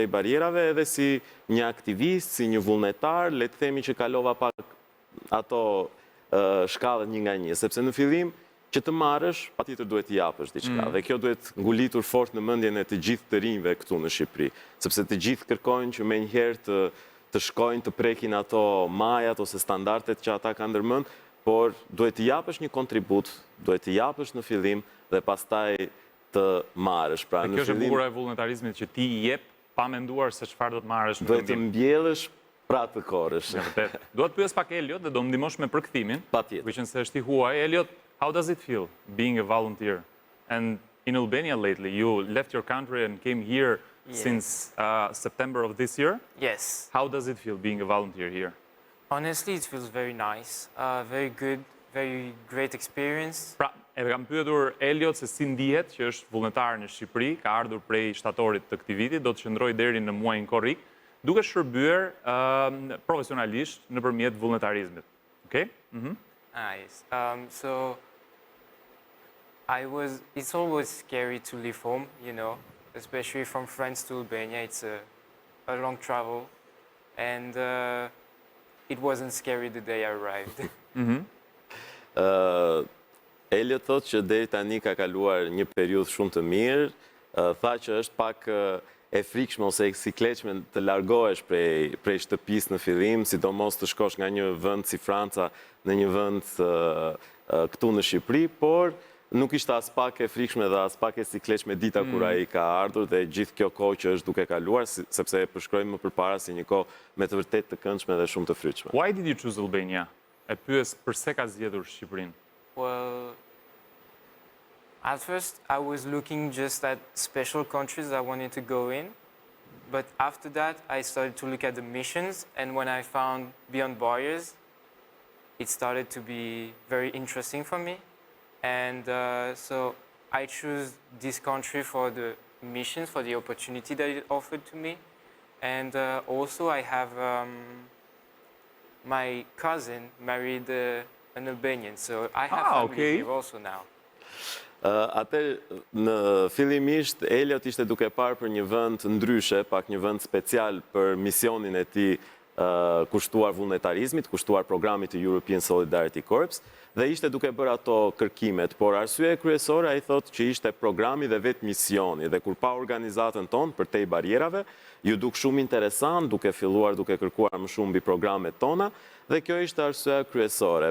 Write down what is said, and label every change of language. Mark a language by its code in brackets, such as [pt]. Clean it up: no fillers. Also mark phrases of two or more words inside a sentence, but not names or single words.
[sq] Barrierave, edhe si një aktivist, si një vullnetar, le të themi që kalova pak ato shkallët një nga një, sepse në fillim që të marrësh, patjetër duhet të japësh diçka, dhe kjo duhet ngulitur fort në mendjen e të gjithë të rinjve këtu në Shqipëri, sepse të gjithë kërkojnë që menjëherë të shkojnë të prekin ato majat ose standardet që ata kanë ndërmend, por duhet të japësh një kontribut, duhet të japësh në fillim dhe pastaj të marrësh. Pra, kjo është e bukura e vullnetarizmit, që ti jep pa menduar se çfarë do të marrësh në duhet të mbjellësh Pra të korësh. Dua të pyes pak Elliot dhe do më ndihmosh me përkthimin. Patjetër. Duke qenë se është i huaj. [en] Elliot, how does it feel being a volunteer? And in Albania lately, you left your country and came here since September of this year. Yes. How does it feel being a volunteer here? Honestly, it feels very nice, very good, very great experience. [sq] Pra, e kam pyetur Elliot se si ndihet që është vullnetar në Shqipëri, ka ardhur prej shtatorit të këtij viti, do të qëndrojë deri në muajin korrik, duke shërbyer profesionalisht nëpërmjet vullnetarizmit. [en] Okay? Yes. So it's always scary to leave home, you know, especially from France to Albania. It's a long travel, and it wasn't scary the day I arrived. [sq] Elliot thot që deri tani ka kaluar një periudhë shumë të mirë, tha që është pak e frikshme ose e sikletshme të largohesh prej shtëpisë në fillim, sidomos të shkosh nga një vend si Franca në një vend këtu në Shqipëri, por nuk ishte as pak e frikshme dhe as pak e sikletshme dita kur ai ka ardhur dhe gjithë kjo kohë që është duke kaluar, sepse e përshkrojmë më përpara si një kohë me të vërtetë të këndshme dhe shumë të frytshme. [en] Why did you choose Albania? [sq] E pyes pse ka zgjedhur Shqipërinë? [en] Well, at first I was looking just at special countries I wanted to go in, but after that I started to look at the missions, and when I found Beyond Borders, it started to be very interesting for me, and so I chose this country for the missions, for the opportunity that it offered to me, and also I have my cousin married an Albanian, so I have family here also now. [sq] Në fillimisht, Elliot ishte duke parë për një vend ndryshe, pak një vend special për misionin e tij kushtuar vullnetarizmit, kushtuar programit të European Solidarity Corps, dhe ishte duke bërë ato kërkimet, por arsyeja kryesore ai thotë që ishte programi dhe vetë misioni, dhe kur pa organizatën tonë përtej barierave, ju duk shumë interesant, duke filluar duke kërkuar më shumë mbi programet tona, dhe kjo ishte arsyeja kryesore.